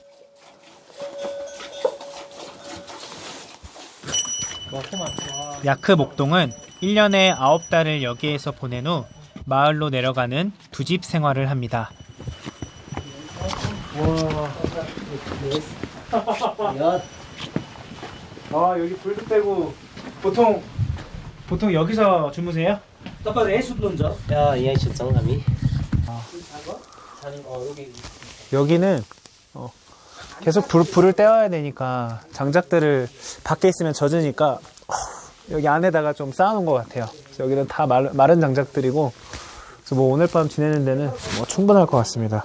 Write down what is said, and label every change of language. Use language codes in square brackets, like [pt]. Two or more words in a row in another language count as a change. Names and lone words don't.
[ko] 야크 목동은 1년에 9달을 여기에서 보낸 후 마을로 내려가는 두 집 생활을 합니다. 아, 여기 불도 떼고 보통 여기서 주무세요? [ne] यहीँ सुत्छौँ हामी [ko] 여기는 계속 불을 떼어야 되니까 장작들을 밖에 있으면 젖으니까 여기 안에다가 좀 쌓아놓은 것 같아요. 그래서 여기는 다 마른 장작들이고, 그래서 뭐 오늘 밤 지내는 데는 뭐 충분할 것 같습니다.